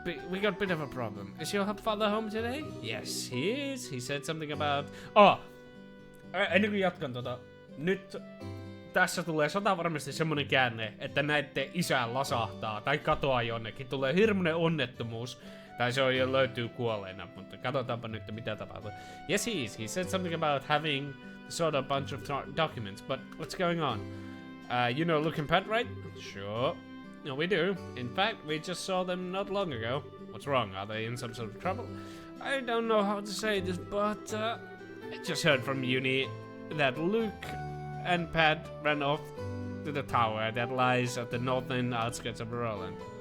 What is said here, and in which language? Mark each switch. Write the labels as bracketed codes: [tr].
[en] We got a bit of a problem. Is your father home today? Yes, he is. He said something about... [fi] ennen kuin jatkan nyt tässä tulee varmasti semmonen käänne, että näette isää lasahtaa tai katoaa jonnekin. Tulee hirmuinen onnettomuus. Tai se on jo löytyy kuolleena, mutta katsotaanpa nyt mitä tapahtuu. [en] Yes, he is. He said something about having sort of bunch of documents, but what's going on? You know Luke and Pat, right? Sure. No, we do. In fact, we just saw them not long ago. What's wrong? Are they in some sort of trouble? I don't know how to say this, but I just heard from Uni that Luke and Pat ran off to the tower that lies at the northern outskirts of Roland.